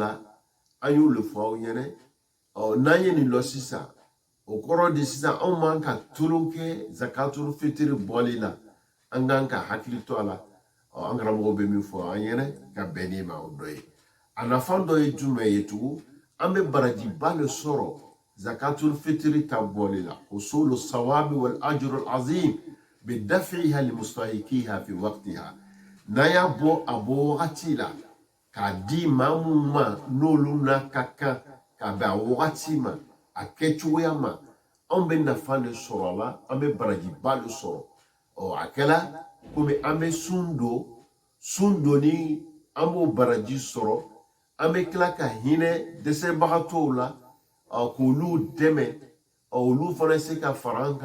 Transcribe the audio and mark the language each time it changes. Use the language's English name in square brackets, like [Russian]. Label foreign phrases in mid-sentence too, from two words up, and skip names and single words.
[Bambara] la an y'olu fɔ aw ɲɛna n'an ye nin lɔ sisan o kɔrɔ de sisan anw man ka tulon kɛ [Arabic] زكاة الفطر [Bambara] bɔli la an kan ka hakili to a la an karamɔgɔw bɛ min fɔ an ɲɛna ka bɛn ni ma o dɔ ye a nafa dɔ ye jumɛn ye tugun an bɛ barajiba le sɔrɔ [Arabic] زكاة الفطر [Bambara] ta bɔli la [Arabic] حصول الثواب والأجر العظيم بدفعها لمستحقيها في وقتها [Bambara] n'aya bɔ a bɔ wagati la k'a di maa minnu ma n'olu n'a ka kan ka bɛn a wagati ma a kɛcogoya ma anw bɛ nafa de sɔrɔ a la an bɛ barajiba de sɔrɔ a kɛla komi an bɛ sun donni an b'o baraji sɔrɔ an bɛ tila ka hinɛ dɛsɛbagatɔw la k'olu dɛmɛ olu fana se ka fara an kan